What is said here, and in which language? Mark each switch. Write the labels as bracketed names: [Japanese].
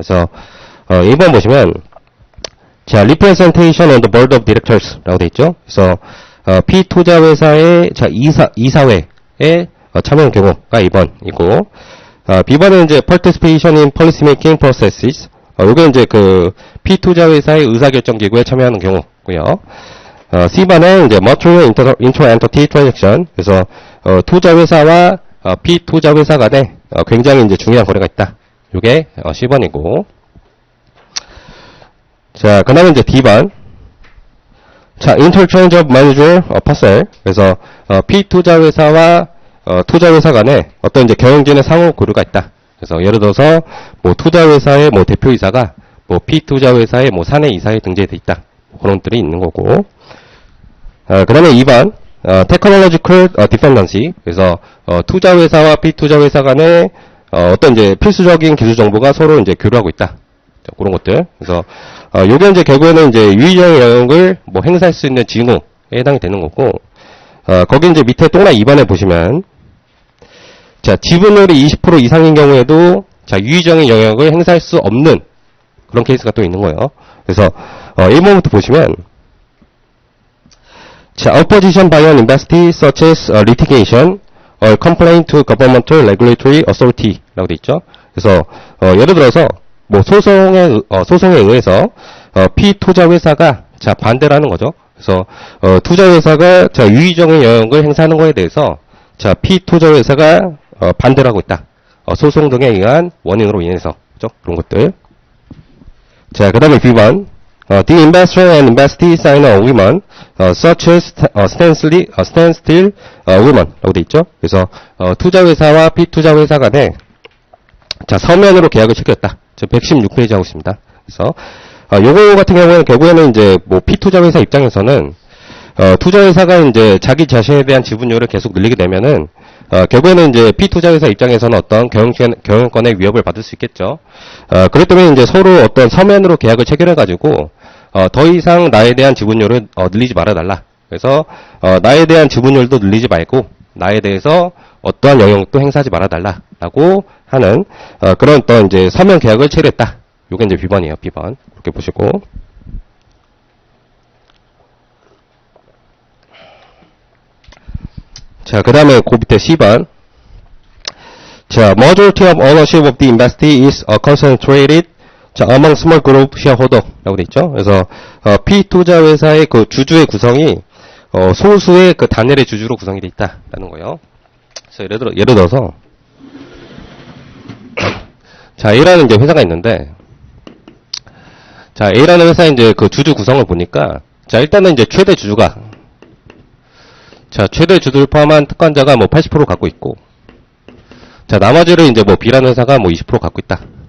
[Korean] 그래서, 1번 보시면, 자, [English] representation on the board of directors [Korean] 라고 돼 있죠. 그래서, 피투자 회사의, 자, 이사회에, 참여한 경우가 2번이고, B번은 이제 [English] participation in policy making processes. [Korean] 요게 이제 그, 피투자 회사의 의사결정 기구에 참여하는 경우고요. C번은 이제 [English] material inter-entity transaction. [Korean] 그래서, 투자 회사와, 피투자 회사 간에, 굉장히 이제 중요한 거래가 있다. 요게, C번이고. 자, 그 다음에 이제 D번. 자, [English] interchange of manager, parcel. [Korean] 그래서, 피투자 회사와, 투자 회사 간에 어떤 이제 경영진의 상호 교류가 있다. 그래서 예를 들어서, 뭐, 투자 회사의 뭐 대표이사가, 뭐, 피투자 회사의 뭐 사내 이사에 등재되어 있다. 그런 것들이 있는 거고. 그 다음에 2번, [English] technological dependency. [Korean] 그래서, 투자 회사와 피투자 회사 간에, 어떤 이제 필수적인 기술 정보가 서로 이제 교류하고 있다. 자, 그런 것들. 그래서, 요게 이제 결국에는 이제 유의적인 영역을 뭐 행사할 수 있는 징후에 해당이 되는 거고, 거기 이제 밑에 동그라미 2번에 보시면, 자, 지분율이 20% 이상인 경우에도, 자, 유의적인 영역을 행사할 수 없는 그런 케이스가 또 있는 거예요. 그래서, 1번부터 보시면, [English] 자, opposition by an investee such as litigation or complaint to governmental regulatory authority [Korean] 라고 돼 있죠. 그래서, 예를 들어서, 뭐, 소송에 의해서, 피투자 회사가, 자, 반대를 하는 거죠. 그래서, 투자 회사가, 자, 유의적인 영역을 행사하는 거에 대해서, 자, 피투자 회사가, 반대를 하고 있다. 소송 등에 의한 원인으로 인해서. 그죠? 그런 것들. 자, 그 다음에 B번. [English] The investor and investee sign an agreement, such as, standstill, agreement. [Korean] 라고 돼 있죠. 그래서, 투자 회사와 피투자 회사 간에, 자, 서면으로 계약을 체결했다. 저 116페이지 하고 있습니다. 그래서, 요거 같은 경우에는 결국에는 이제, 뭐, 피투자 회사 입장에서는, 투자 회사가 이제 자기 자신에 대한 지분율을 계속 늘리게 되면은, 결국에는 이제 피투자 회사 입장에서는 어떤 경영권의 위협을 받을 수 있겠죠. 그렇기 때문에 이제 서로 어떤 서면으로 계약을 체결해가지고, 더 이상 나에 대한 지분율을, 늘리지 말아달라. 그래서, 나에 대한 지분율도 늘리지 말고, 나에 대해서 어떠한 영향도 행사하지 말아달라. 라고 하는, 그런 어떤 이제 서면 계약을 체결했다. 요게 이제 B번이에요, B번. 그렇게 보시고. 자, 그 다음에 그 밑에 C번. [English] 자, majority of ownership of the investee is concentrated, 자, among small group shareholder [Korean] 라고 돼 있죠. 그래서, 피투자 회사의 그 주주의 구성이, 소수의 그 단일의 주주로 구성이 돼 있다라는 거예요. 그래서 예를 들어서, 자, A라는 이제 회사가 있는데, 자, A라는 회사의 이제 그 주주 구성을 보니까, 자, 일단은 이제 최대 주주가, 자, 최대 주주를 포함한 특권자가 뭐 80% 갖고 있고, 자, 나머지를 이제 뭐 B라는 회사가 뭐 20% 갖고 있다.